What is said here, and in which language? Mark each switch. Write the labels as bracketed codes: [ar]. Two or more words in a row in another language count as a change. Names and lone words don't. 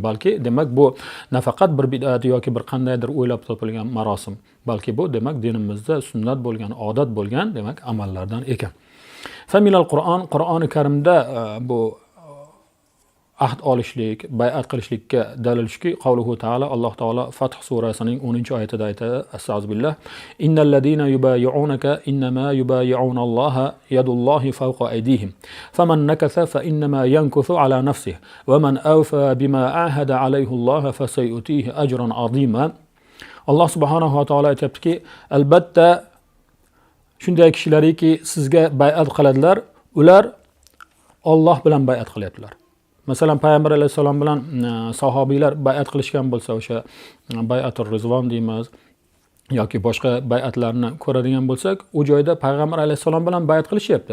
[uz] Balki demak bu nafaqat bir bid'at yoki bir qandaydir o'ylab topilgan marosim, balki bu demak dinimizda sunnat bo'lgan, odat bo'lgan demak amallardan ekan. [ar] فمن القرآن, [uz] Qur'oni Karimda bu ahd olishlik, bay'at qilishlikka dalil shuki, [ar] قوله تعالى, [uz] Alloh taolo Fath surasining 10-oyatida aytadi, astag'firullah, [ar] إن الذين يبايعونك إنما يبايعون الله يد الله فوق أيديهم فمن نكث فإنما ينكث على نفسه ومن أوفى بما عاهد عليه الله فسيؤتيه أجرا عظيما. [uz] Alloh subhanahu va taolo aytibdiki, albatta shunday kishilarki sizga bay'at qiladilar, ular Alloh bilan bay'at qilyaptilar. Masalan, payg'ambar alayhisalom bilan sahobiylar bay'at qilishgan bo'lsa, o'sha [ar] بيعة الرضوان [uz] deymiz yoki boshqa bay'atlarni ko'radigan bo'lsak, u joyda payg'ambar alayhisalom bilan bay'at qilishyapti.